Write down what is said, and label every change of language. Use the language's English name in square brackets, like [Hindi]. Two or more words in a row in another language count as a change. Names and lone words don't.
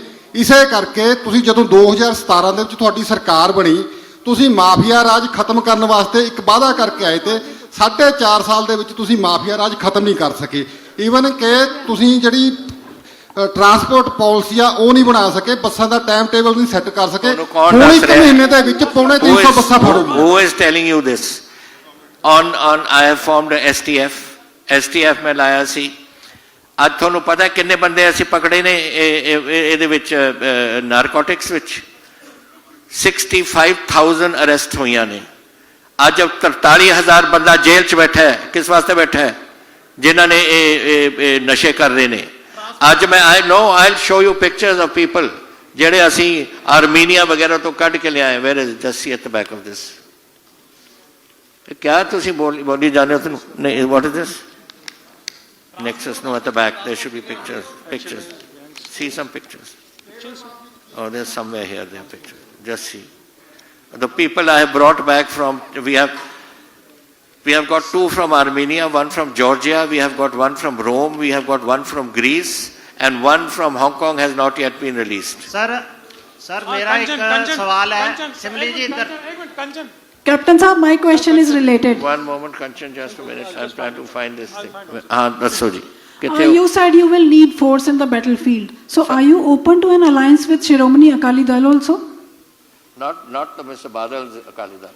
[Punjabi] ਇਸੇ ਕਰਕੇ ਤੁਸੀਂ ਜਦੋਂ 2017 ਦੇ ਵਿੱਚ ਤੁਹਾਡੀ ਸਰਕਾਰ ਬਣੀ ਤੁਸੀਂ ਮਾਫੀਆ ਰਾਜ ਖਤਮ ਕਰਨ ਵਾਸਤੇ ਇੱਕ ਵਾਅਦਾ ਕਰਕੇ ਆਏ ਤੇ 4.5 ਸਾਲ ਦੇ ਵਿੱਚ ਤੁਸੀਂ ਮਾਫੀਆ ਰਾਜ ਖਤਮ ਨਹੀਂ ਕਰ ਸਕੇ। ਈਵਨ ਕਿ ਤੁਸੀਂ ਜਿਹੜੀ ਟਰਾਂਸਪੋਰਟ ਪਾਲਿਸੀ ਆ ਉਹ ਨਹੀਂ ਬਣਾ ਸਕੇ। ਬੱਸਾਂ ਦਾ ਟਾਈਮ ਟੇਬਲ ਨਹੀਂ ਸੈੱਟ ਕਰ ਸਕੇ। ਹੁਣ 1 ਮਹੀਨੇ ਦੇ ਵਿੱਚ 350 ਬੱਸਾਂ ਫੜੋਗੇ। [English] Who is telling you this? On I have formed a STF [Punjabi] ਮੈਂ ਲਾਇਆ ਸੀ। ਅੱਜ ਤੁਹਾਨੂੰ ਪਤਾ ਕਿੰਨੇ ਬੰਦੇ ਅਸੀਂ ਪਕੜੇ ਨੇ ਇਹਦੇ ਵਿੱਚ ਨਾਰਕੋਟਿਕਸ ਵਿੱਚ 65,000 ਅਰੈਸਟ ਹੋਈਆਂ ਨੇ। ਅੱਜ 43,000 ਬੰਦਾ ਜੇਲ੍ਹ 'ਚ ਬੈਠਾ ਹੈ। ਕਿਸ ਵਾਸਤੇ ਬੈਠਾ ਹੈ? ਜਿਨ੍ਹਾਂ ਨੇ ਇਹ ਨਸ਼ੇ ਕਰ ਰਹੇ ਨੇ। ਅੱਜ ਮੈਂ [English] I'll show you pictures of people [Punjabi] ਜਿਹੜੇ ਅਸੀਂ ਆਰਮੀਨੀਆ ਵਗੈਰਾ ਤੋਂ ਕੱਢ ਕੇ ਲਿਆਏ। [English] where is just see at the back of this? [Punjabi] ਕਿਆ ਤੁਸੀਂ ਬੋਲੀ ਜਾਂਦੇ ਹੋ ਤੁਹਾਨੂੰ? ਨਹੀਂ [English] what is this? Nexus, no, at the back there should be pictures. See some pictures. Oh, there's somewhere here there are pictures. Just see the people I have brought back from. We have got 2 from Armenia, 1 from Georgia, we have got 1 from Rome, we have got 1 from Greece, and 1 from Hong Kong has not yet been released. [Hindi] Sir मेरा एक सवाल है। सिमली जी इधर। [English] Captain Sahab, my question is related. One moment, Kanchan, just a minute. I'm trying to find this thing. That's so ji. You said you will need force in the battlefield. So are you open to an alliance with Shiromani Akali Dal also? Not the Mr. Badal's Akali Dal.